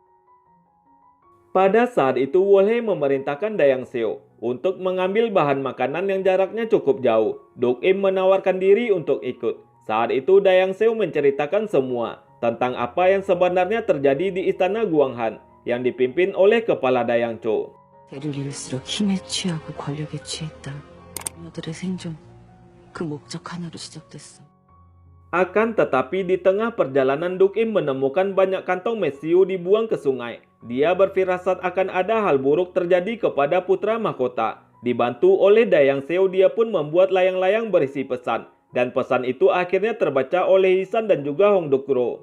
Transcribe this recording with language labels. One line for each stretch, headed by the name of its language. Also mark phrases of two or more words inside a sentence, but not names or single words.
Indonesian: Pada saat itu Wolhe memerintahkan Dayang Seo untuk mengambil bahan makanan yang jaraknya cukup jauh. Duk Im menawarkan diri untuk ikut. Saat itu Dayang Seo menceritakan semua tentang apa yang sebenarnya terjadi di istana Guanghan yang dipimpin oleh kepala Dayang Cho.
Korean: 대를 이을수록 힘에 취하고 권력에 취했다. 그녀들의 생존, 그 목적 하나로 시작됐어.
Indonesian: Akan tetapi di tengah perjalanan Duk Im menemukan banyak kantong mesiu dibuang ke sungai. Dia berfirasat akan ada hal buruk terjadi kepada putra mahkota. Dibantu oleh Dayang Seo, dia pun membuat layang-layang berisi pesan. Dan pesan itu akhirnya terbaca oleh Yisan dan juga Hong Dukro.